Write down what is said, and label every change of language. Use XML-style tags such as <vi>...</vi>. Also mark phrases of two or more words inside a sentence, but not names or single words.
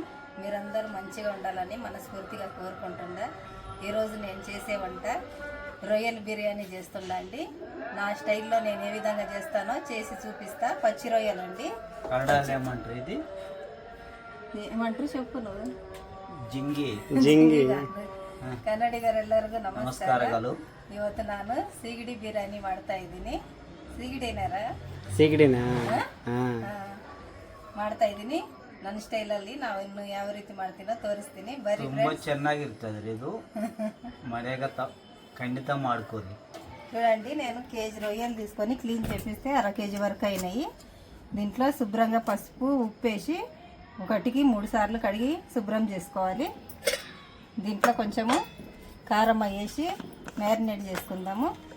<te>మీరందరూ మంచిగా ఉండాలని మనస్ఫూర్తిగా కోరుకుంటుండా. ఈరోజు నేను చేసే వంట రొయ్యల బిర్యానీ చేస్తుండా అండి. నా స్టైల్లో నేను ఏ విధంగా చేస్తానో చేసి చూపిస్తా. పచ్చి రొయ్యలు అండి. ఏమంటారు చెప్పు నువ్వు?</te> <kn>జింగి జింಗಿ ಕನ್ನಡಿಗರೆಲ್ಲರಿಗೂ ನಮಸ್ಕಾರಗಳು. ಇವತ್ತು ನಾನು ಸೀಗಡಿ ಬಿರಿಯಾನಿ ಮಾಡ್ತಾ ಇದ್ದೀನಿ. ಸೀಗಡಿನ ಮಾಡ್ತಾ ಇದ್ದೀನಿ. ನನ್ನ ಸ್ಟೈಲಲ್ಲಿ ನಾವು ಇನ್ನು ಯಾವ ರೀತಿ ಮಾಡ್ತೀನೋ ತೋರಿಸ್ತೀನಿ. ಬರೀ ತುಂಬಾ ಚೆನ್ನಾಗಿರ್ತದೆ ಇದು. ಮನೆಗೆ ఖండిత ಮಾಡ್ಕೋರಿ.</kn> <te>చూడండి, నేను కేజీ రొయ్యలు తీసుకొని క్లీన్ చేపిస్తే అర కేజీ వరకు అయినాయి. దీంట్లో శుభ్రంగా పసుపు ఉప్పు వేసి 1కి 3 సార్లు కడిగి శుభ్రం చేసుకోవాలి. దీంట్లో కొంచెము కారం వేసి మ్యారినేట్ చేసుకుందాము.</te>